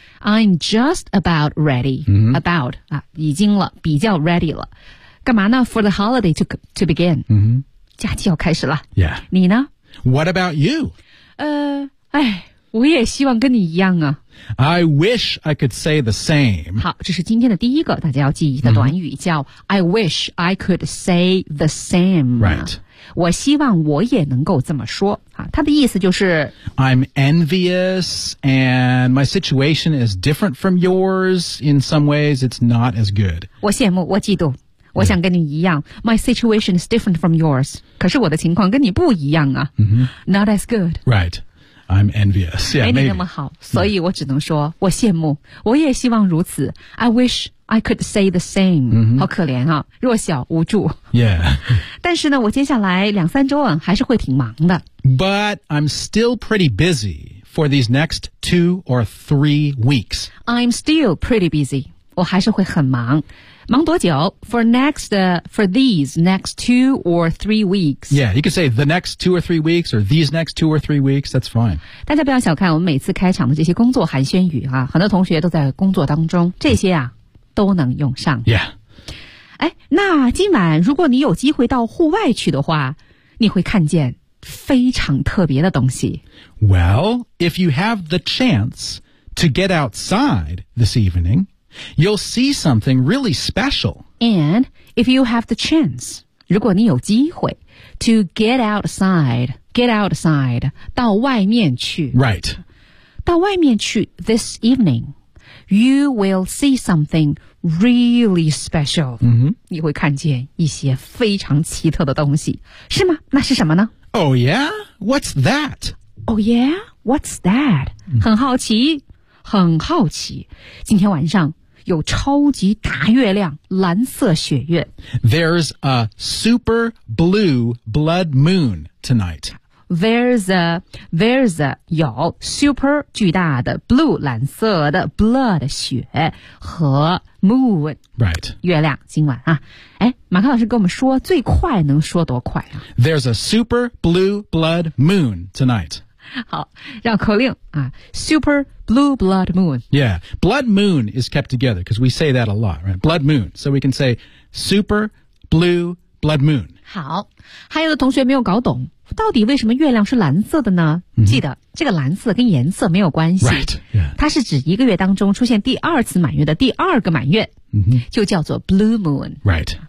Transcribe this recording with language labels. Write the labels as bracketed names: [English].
[English] I'm just about ready.、 Mm-hmm. About, 啊， [Chinese] 已经了，比较 [English] ready 了。 [Chinese] 干嘛呢 [English] ?For the holiday to begin.、 Mm-hmm. [Chinese] 假期要开始了 Yeah. 你呢 [English] What about you? [Chinese] 哎，我也希望跟你一样啊 [English] I wish I could say the same [Chinese] 好，这是今天的第一个大家要记忆的短语、mm-hmm. [English] 叫 I wish I could say the same Right. [Chinese] 我希望我也能够这么说啊，它的意思就是 [English] I'm envious and my situation is different from yours In some ways it's not as good [Chinese] 我羡慕，我嫉妒我想跟你一样 [English] My situation is different from yours [Chinese] 可是我的情况跟你不一样啊、 mm-hmm. [English] Not as good Right I'm envious yeah, [Chinese] 没你那么好、 [English] maybe. [Chinese] 所以我只能说我羡慕我也希望如此 [English] I wish I could say the same、 mm-hmm. [Chinese] 好可怜啊弱小无助 Yeah 但是呢我接下来两三周啊还是会挺忙的 [English] But I'm still pretty busy for these next 2 or 3 weeks I'm still pretty busy [Chinese] 我还是会很忙忙多久 [English] for these next 2 or 3 weeks. Yeah, you can say the next 2 or 3 weeks or these next 2 or 3 weeks. That's fine. [Chinese] 大家不要小看我们每次开场的这些工作寒暄语啊，很多同学都在工作当中，这些啊都能用上。 Yeah. 哎，那今晚如果你有机会到户外去的话，你会看见非常特别的东西。 [English] Well, if you have the chance to get outside this evening,You'll see something really special. And if you have the chance, [Chinese] 如果你有机会 [English] to get outside, [Chinese] 到外面去 Right. 到外面去 [English] this evening, you will see something really special.、 Mm-hmm. [Chinese] 你会看见一些非常奇特的东西。是吗？那是什么呢？ [English] Oh yeah? What's that? Oh yeah? What's that?、Mm-hmm. [Chinese] 很好奇。今天晚上有超级大月亮，蓝色血月。 [English] There's a super blue blood moon tonight. There's a 有 super 巨大的 blue 蓝色的 blood 血和 moon right [Chinese] 月亮今晚啊，哎，马克老师跟我们说最快能说多快啊 [English] ？There's a super blue blood moon tonight. [Chinese] 好，绕口令啊 [English] ，Super Blue Blood Moon. Yeah, Blood Moon is kept together because we say that a lot, right? Blood Moon, so we can say Super Blue Blood Moon. [Chinese] 好，还有的同学没有搞懂，到底为什么月亮是蓝色的呢？ Mm-hmm. 记得这个蓝色跟颜色没有关系， right. yeah. 它是指一个月当中出现第二次满月的第二个满月， mm-hmm. 就叫做 Blue Moon. Right.